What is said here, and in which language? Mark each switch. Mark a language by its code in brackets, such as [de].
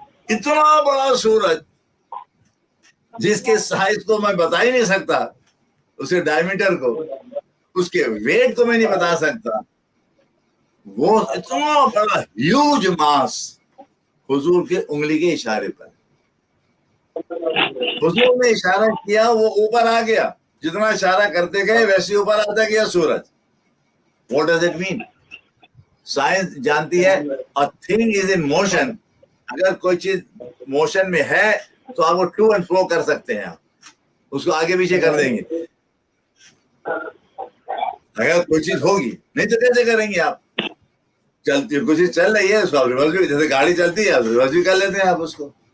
[hi] इतना बड़ा सूरज जिसके साइज को मैं बता ही नहीं सकता, उसके डायमीटर को, उसके वेट को मैं नहीं बता सकता, वो इतना बड़ा [en] huge mass [hi] हुजूर के उंगली के इशारे पर। हुजूर ने इशारा किया, वो ऊपर आ गया। जितना इशारा करते गए वैसे ऊपर आता गया सूरज। [en] What does it mean? [hi] Science जानती है [en] a thing is in motion. [hi] अगर कोई चीज मोशन में है तो आप वो [en] to and fro [hi] कर सकते हैं, आप उसको आगे पीछे कर देंगे। अगर कोई चीज होगी, नहीं तो कैसे करेंगे आप? चलती कोई चीज चल रही है, उसको आप रिवर्स भी, जैसे गाड़ी चलती है रिवर्स भी कर लेते हैं आप उसको।